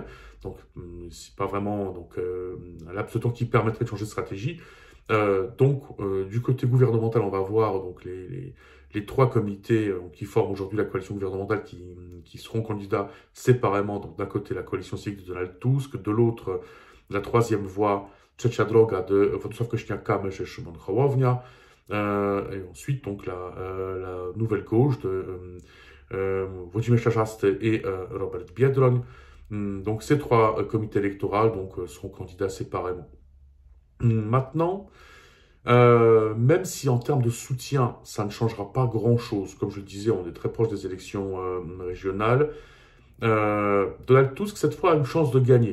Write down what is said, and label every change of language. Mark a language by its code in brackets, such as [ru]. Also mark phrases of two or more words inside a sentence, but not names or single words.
[fr] Donc c'est pas vraiment un laps de temps qui permettrait de changer de stratégie. Du côté gouvernemental, on va voir donc les trois comités qui forment aujourd'hui la coalition gouvernementale qui seront candidats séparément. Donc d'un côté la coalition civique de Donald Tusk, de l'autre la troisième voie Trzecia Droga de Władysław Kosiniak-Kamysz et Szymon Hołownia. Et ensuite donc la nouvelle gauche de Włodzimierz Czarzasty et Robert Biedroń. Donc ces trois comités électoraux seront candidats séparément. Maintenant, même si en termes de soutien, ça ne changera pas grand-chose, comme je le disais, on est très proche des élections régionales, Donald Tusk, cette fois, a une chance de gagner.